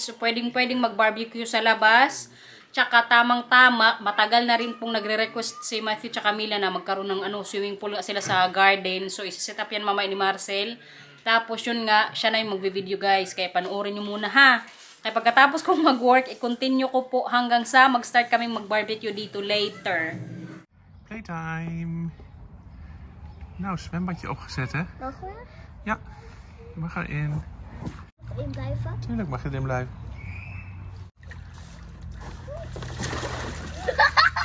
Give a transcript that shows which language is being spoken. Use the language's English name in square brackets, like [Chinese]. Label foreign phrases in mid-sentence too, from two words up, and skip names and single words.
[Filipino] So pwedeng mag-barbecue sa labas. Tsaka tamang-tama, matagal na rin pong nagre-request si Matthew tsaka Mila na magkaroon ng [English] swimming pool [Filipino] sila sa garden. So isa-set up yan mamaya ni Marcel. Tapos yun nga, siya na yung magvi-video guys. Kaya panoorin nyo muna ha. Kaya pagkatapos kong mag-work, i-continue ko po hanggang sa mag-start kaming mag-barbecue dito later. Playtime. [Dutch] Nou, zwembadje opgezet, hè? Mogen we? Ja, je mag erin. In blijven? Tuurlijk mag je erin blijven.